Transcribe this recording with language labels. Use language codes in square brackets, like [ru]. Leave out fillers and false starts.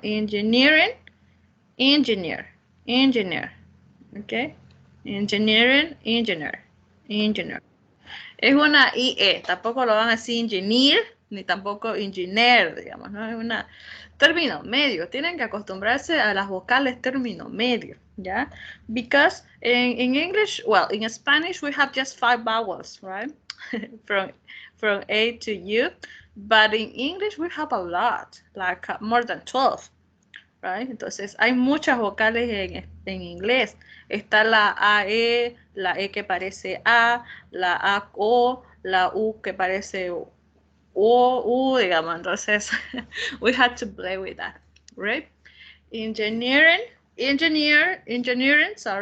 [en] Engineering, engineer. Okay. [es] Engineering, engineer. Es una IE, tampoco lo van a decir engineer ni tampoco engineer, digamos, ¿no? Es un término medio. Tienen que acostumbrarse a las vocales término medio, ¿ya? [en] Because in English, well, in Spanish, we have just 5 vowels, right? from A to U. But in English, we have a lot, like more than 12. Right? [es] Entonces, hay muchas vocales en inglés. Está la AE, la E que parece A, la A-O, la U que parece O, U, digamos. [en] Entonces, we had to play with that, right? Engineering, engineer, engineer.